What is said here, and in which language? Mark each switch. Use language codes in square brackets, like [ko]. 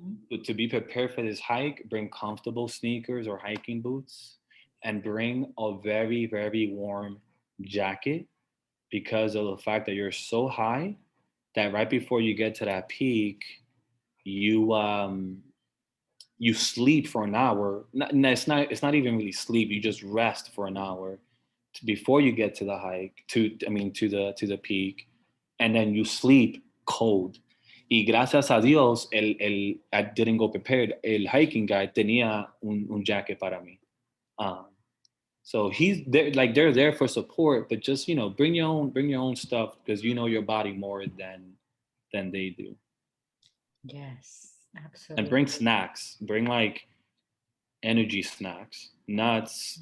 [en] But to be prepared for this hike, bring comfortable sneakers or hiking boots and bring a very, very warm jacket because of the fact that you're so high that right before you get to that peak, you sleep for an hour. It's not even really sleep. You just rest for an hour before you get to the hike, to the peak, and then you sleep cold. Y gracias a Dios, I didn't go prepared. [es] El hiking guy tenía un jacket para mí. [en] So he's there, like they're there for support, but just bring your own stuff because you know your body more than they do. Yes, absolutely. And bring snacks. Bring like energy snacks, nuts,